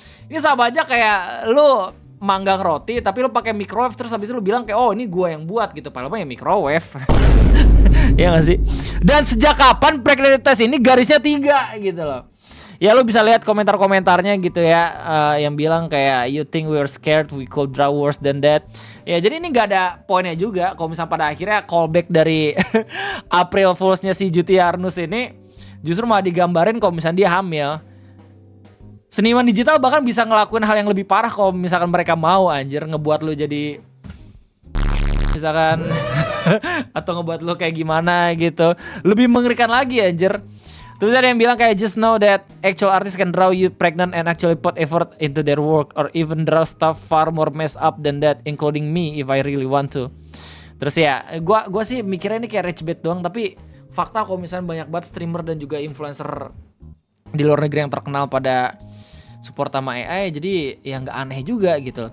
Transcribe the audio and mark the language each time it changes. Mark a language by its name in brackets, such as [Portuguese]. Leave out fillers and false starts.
[Indonesian] Ini sama aja kayak lu manggang roti tapi lu pakai microwave terus habis itu lu bilang kayak oh ini gua yang buat gitu, padahal ya microwave. Ya gak sih? Dan sejak kapan pregnancy test ini garisnya 3 gitu loh. Ya lu bisa lihat komentar-komentarnya gitu ya, yang bilang kayak [English] you think we were scared, we could draw worse than that. [Indonesian] Ya jadi ini gak ada poinnya juga kalau misalnya pada akhirnya callback dari April Fools-nya si Jutiarnus ini justru malah digambarin kalau misalnya dia hamil. Seniman digital bahkan bisa ngelakuin hal yang lebih parah kalau misalkan mereka mau, anjir, ngebuat lu jadi misalkan atau ngebuat lu kayak gimana gitu. Lebih mengerikan lagi, anjir. Terus ada yang bilang kayak [English] just know that actual artists can draw you pregnant and actually put effort into their work or even draw stuff far more messed up than that, including me if I really want to. [Indonesian] Terus ya, gua sih mikirnya ini kayak rich bait doang, tapi fakta kalau misalnya banyak banget streamer dan juga influencer di luar negeri yang terkenal pada support sama AI, jadi ya nggak aneh juga gitu loh.